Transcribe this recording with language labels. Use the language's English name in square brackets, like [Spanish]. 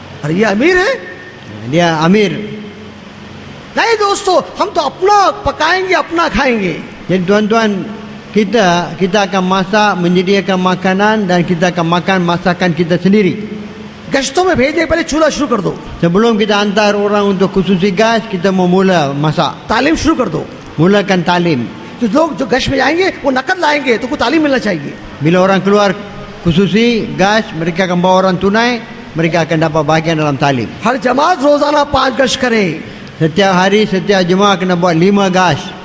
[Hindi] अरे ये अमीर है? [Malay] Dia amir. [Hindi] नहीं दोस्तों, हम तो अपना पकाएंगे अपना खाएंगे। [Malay] Jadi tuan-tuan, kita akan masak, menyediakan makanan dan kita akan makan masakan kita sendiri. [Hindi] गश्तों में भेजने के पहले चूल्हा शुरू कर दो, [Malay] Sebelum kita hantar orang untuk khususi gas, kita mau mula masak. [Hindi] तालीम शुरू कर दो। [Malay] Mulakan talim. [Hindi] जो लोग जो गश्त में जाएंगे वो नकद लाएंगे, तो को तालीम मिलना चाहिए। [Malay] Bila orang keluar khususi gas, mereka akan bawa orang tunai, mereka akan dapat bahagian dalam talim. [Hindi] हर जमात रोजाना 5 गश्त करे, [Malay] Setiap hari, setiap jemaah kena buat 5 gas.